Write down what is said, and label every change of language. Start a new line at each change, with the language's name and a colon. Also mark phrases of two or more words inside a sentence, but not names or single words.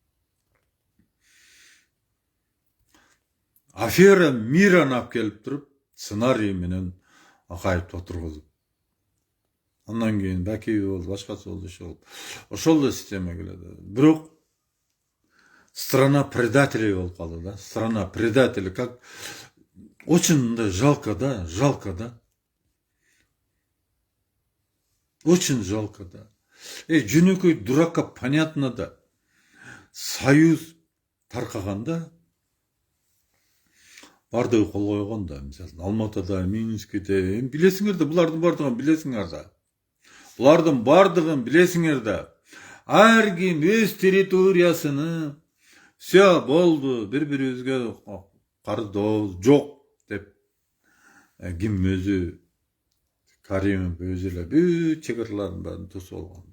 Kyrgyz: Афера Мираны алып келип туруп, сценарий менен Акаевди отургузуп. Андан кийин Бакиев болду, башкасы болду, ошол да система келет. Бирок
Russian: страна предателей
Kyrgyz: болуп калды да.
Russian: Страна предателей, как очень да жалко да, Очень жалко да.
Kyrgyz: Жөнөкөй дуракка понятно да. Союз таркаганда бардыгы кол койгон да, мисалы Алматыда, Минскиде, билесиңер да, булардын бардыгын билесиңер да. Булардын бардыгын билесиңер да. Ар ким өз территориясыны все болду, бири-бирибизге кардообуз жок деп ким өзү Каримов өзү эле бүт чекаралардын баарын тосуп алганда.